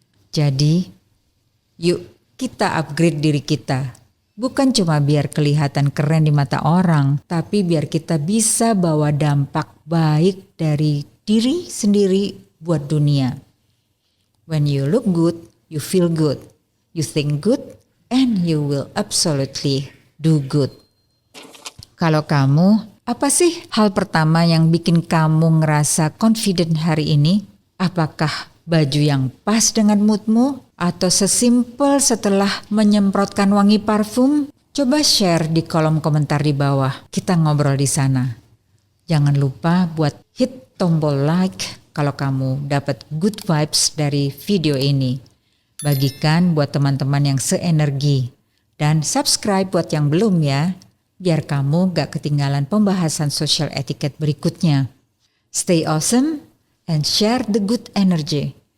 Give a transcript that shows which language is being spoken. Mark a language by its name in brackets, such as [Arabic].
[Indonesian] Jadi, yuk kita upgrade diri kita. Bukan cuma biar kelihatan keren di mata orang, tapi biar kita bisa bawa dampak baik dari diri sendiri buat dunia. [English] When you look good, you feel good. You think good, and you will absolutely do good. [Indonesian] Kalau kamu, apa sih hal pertama yang bikin kamu ngerasa confident hari ini? Apakah baju yang pas dengan moodmu? Atau sesimpel setelah menyemprotkan wangi parfum? Coba share di kolom komentar di bawah. Kita ngobrol di sana. Jangan lupa buat hit tombol like kalau kamu dapat good vibes dari video ini. Bagikan buat teman-teman yang seenergi. Dan subscribe buat yang belum ya. Biar kamu gak ketinggalan pembahasan social etiquette berikutnya. [English] Stay awesome and share the good energy.